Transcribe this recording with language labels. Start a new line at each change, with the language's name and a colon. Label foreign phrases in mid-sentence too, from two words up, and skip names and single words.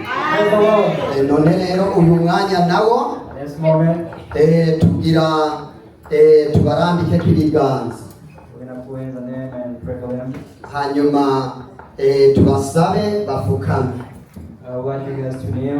English: Praise the Lord.
Rundi: none rero uyu mwanya nawo
English: This moment,
Rundi: tugira tubarambike ibiganza
English: we're going to put hands on them and pray for them.
Rundi: hanyuma tubasabe bafukame
English: I want you guys to kneel.